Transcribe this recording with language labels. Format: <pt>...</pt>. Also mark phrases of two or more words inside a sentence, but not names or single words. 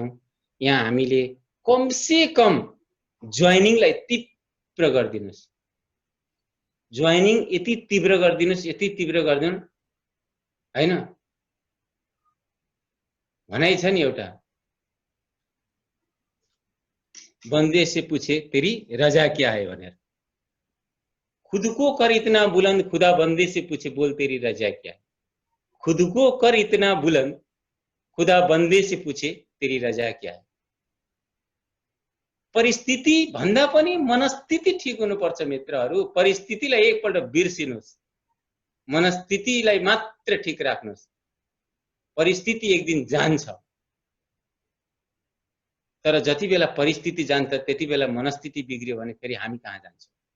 <ne>यहाँ हामीले</ne> <hi>कम से कम</hi> <ne>जोइनिङलाई तीव्र गर्दिनुस्। जोइनिङ यति तीव्र गर्दिनुस्, यति तीव्र गर्दिनु, हैन। भनाइ छ नि एउटा,</ne> <hi>बन्दे से पूछे तेरी रजा क्या है</hi> <ne>भनेर।</ne> <hi>खुद को कर इतना बुलंद, खुदा बंदे से पूछे बोल तेरी रजा क्या है। खुद को कर इतना बुलंद, खुदा बंदे से पूछे तेरी रजा क्या है।</hi> <ne>परिस्थिति भन्दा पनि मनस्थिति ठीक हुनुपर्छ मित्रहरू। परिस्थितिलाई एकपल्ट बिर्सिनुस्, मनस्थितिलाई मात्र ठीक राख्नुस्। परिस्थिति एक दिन जान्छ, तर जति बेला परिस्थिति जान्छ त्यति बेला मनस्थिति बिग्रियो भने फेरि हामी कहाँ जान्छौँ।</ne>